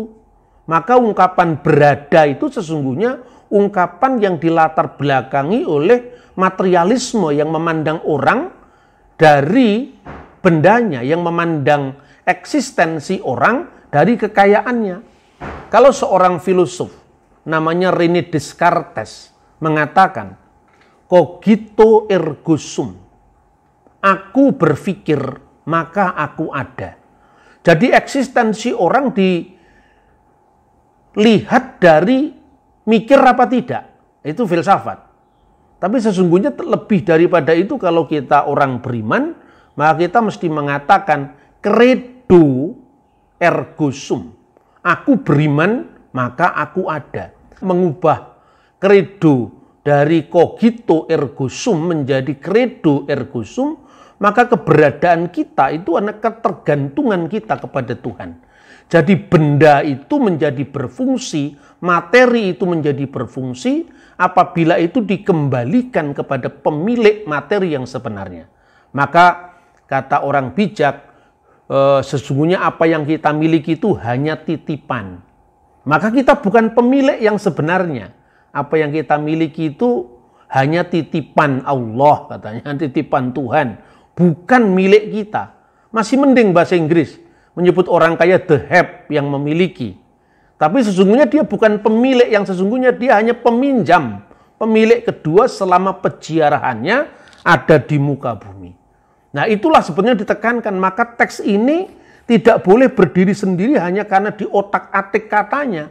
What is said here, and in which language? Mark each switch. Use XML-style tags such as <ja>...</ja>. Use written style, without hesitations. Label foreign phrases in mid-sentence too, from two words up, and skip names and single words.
<id>Maka ungkapan berada itu sesungguhnya ungkapan yang dilatar belakangi oleh materialisme yang memandang orang dari bendanya, yang memandang eksistensi orang dari kekayaannya. Kalau seorang filosof namanya René Descartes mengatakan,</id> <la>cogito ergo sum,</la> <id>aku berpikir maka aku ada. Jadi eksistensi orang dilihat dari mikir apa tidak, itu filsafat. Tapi sesungguhnya lebih daripada itu, kalau kita orang beriman, maka kita mesti mengatakan</id> <la>credo ergo sum.</la> <id>Aku beriman, maka aku ada. Mengubah credo dari</id> <la>cogito ergo sum</la> <id>menjadi</id> <la>credo ergo sum,</la> <id>maka keberadaan kita itu adalah ketergantungan kita kepada Tuhan. Jadi benda itu menjadi berfungsi, materi itu menjadi berfungsi apabila itu dikembalikan kepada pemilik materi yang sebenarnya. Maka kata orang bijak, sesungguhnya apa yang kita miliki itu hanya titipan. Maka kita bukan pemilik yang sebenarnya. Apa yang kita miliki itu hanya titipan Allah, katanya, titipan Tuhan. Bukan milik kita. Masih mending bahasa Inggris menyebut orang kaya</id> <en>the have,</en> <id>yang memiliki. Tapi sesungguhnya dia bukan pemilik yang sesungguhnya, dia hanya peminjam. Pemilik kedua selama peziarahannya ada di muka bumi. Nah itulah sebenarnya ditekankan. Maka teks ini tidak boleh berdiri sendiri hanya karena di otak-atik katanya.</id>